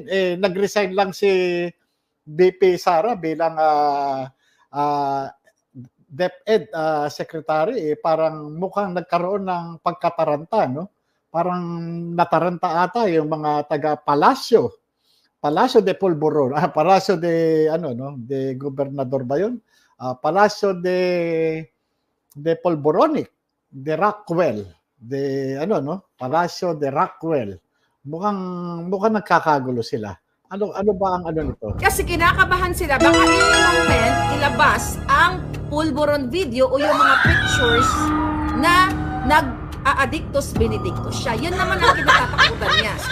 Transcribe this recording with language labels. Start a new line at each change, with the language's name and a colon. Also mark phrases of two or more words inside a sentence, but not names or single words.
Filipino: Nag-resign lang si BP Sara bilang DepEd secretary, parang mukhang nagkaroon ng pagkataranta, Parang nataranta ata yung mga taga
Spanish: Palacio de Polvoron, Palacio de de Gobernador
Filipino: ba yun?
Spanish: Palacio de Polvoronic, de Rockwell, Palacio de Rockwell.
Filipino: Mukhang nagkakagulo sila. Ano ba ang nito? Kasi kinakabahan sila, baka
English: any moment
Filipino: ilabas ang Pulburon video o yung mga pictures na nag-
Latin: addictus benedictus
Filipino: siya. Yun naman ang kinatatakutan niya.